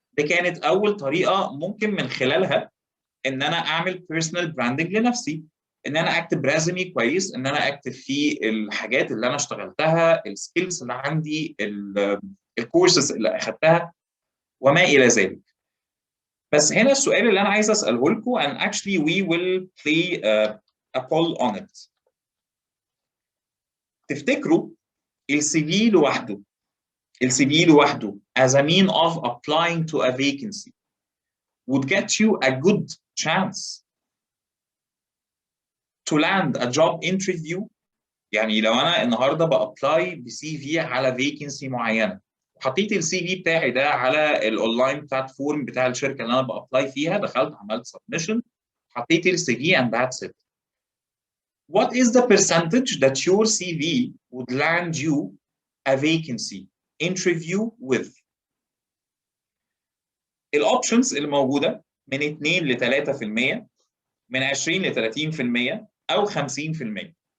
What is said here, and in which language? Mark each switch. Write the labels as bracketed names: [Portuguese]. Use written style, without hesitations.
[Arabic] دي كانت اول طريقه ممكن من خلالها ان انا اعمل بيرسونال براندنج لنفسي، ان انا اكتب ريزومي كويس، ان انا اكتب فيه الحاجات اللي انا اشتغلتها، السكيلز اللي عندي، الكورسز اللي اخذتها وما الى ذلك. بس هنا السؤال اللي انا عايز اساله لكم [English] and actually we will play a poll on it. [Arabic] تفتكروا السي في لوحده، السي في لوحده [English] as a mean of applying to a vacancy would get you a good chance to land a job interview؟ [Arabic] يعني لو انا النهارده بابلاي بسي في على فيكنسي معينه، وحطيت السي في بتاعي ده على الاونلاين بلاتفورم بتاع الشركه اللي انا بابلاي فيها، دخلت عملت سبمشن، حطيت السي في [English] and that's it. What is the percentage that your CV would land you a vacancy interview with؟ [Arabic] الاوبشنز اللي موجوده من 2 ل 3%، من 20 ل 30%، او 50%.